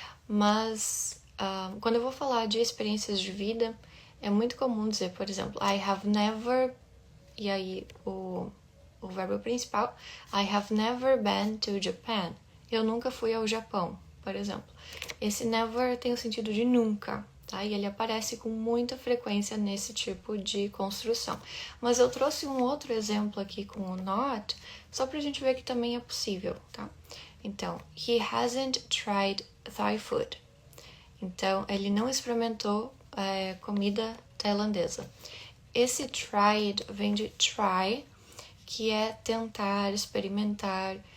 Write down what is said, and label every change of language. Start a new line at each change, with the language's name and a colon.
Portuguese: Mas quando eu vou falar de experiências de vida, é muito comum dizer, por exemplo, I have never, e aí o verbo principal,
English: I have never been to Japan.
Portuguese: Eu nunca fui ao Japão, por exemplo. Esse never tem o sentido de nunca. tá? E ele aparece com muita frequência nesse tipo de construção. Mas eu trouxe um outro exemplo aqui com o not, só pra gente ver que também é possível, tá? Então,
English: he hasn't tried Thai food.
Portuguese: Então, ele não experimentou comida tailandesa. Esse tried vem de try, que é tentar, experimentar.